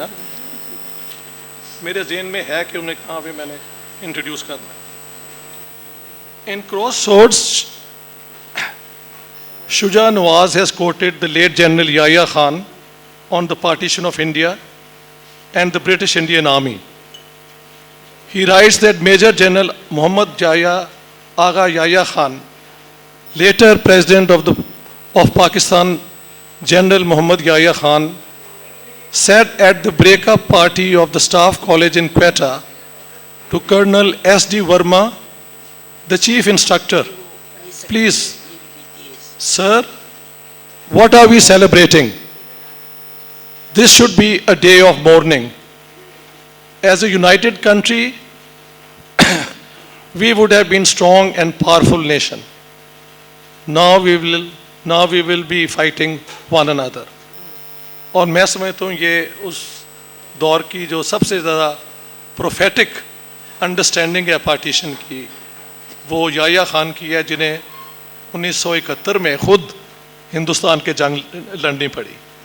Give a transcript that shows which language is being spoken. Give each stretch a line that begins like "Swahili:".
Hindi: हाँ, मेरे जेहन में है कि उन्हें कहाँ पे मैंने इंट्रोड्यूस करना है। इन crossroads
English: Shuja Nawaz has quoted the late general Yahya Khan on the partition of India and the British Indian Army. He writes that Major General Muhammad Aga Yahya Khan, later President of Pakistan, General Muhammad Yahya Khan, said at the breakup party of the Staff College in Quetta to Colonel S.D. Verma, the Chief Instructor, please, sir, what are we celebrating? This should be a day of mourning. As a united country, we would have been strong and powerful nation. Now we will be fighting one another.
Hindi: और मैं समझता हूँ ये उस दौर की जो सबसे ज़्यादा प्रोफेटिक अंडरस्टैंडिंग है पार्टीशन की, वो याह्या खान की है, जिन्हें 1971 में खुद हिंदुस्तान के जंग लड़नी पड़ी।